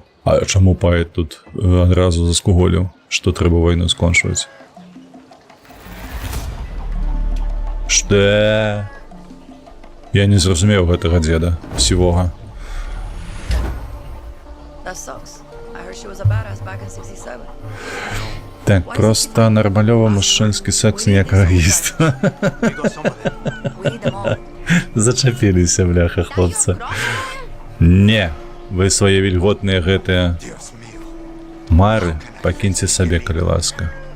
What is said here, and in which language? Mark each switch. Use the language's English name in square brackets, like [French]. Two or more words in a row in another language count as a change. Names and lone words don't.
[Belarusian] А чаму паэт тут адразу заскуголіў, што трэба вайну скончваць? Што? Я не зразумеў гэтага дзеда сівога. [English] That sucks. I heard she was a badass back in 67. [Belarusian] Так, проста нармалёвы мужчынскі секс ніякага гіст. Зачапіліся, бляха, хлопца. Не, вы свае вільготныя гэтыя мары пакіньце сабе, калі ласка.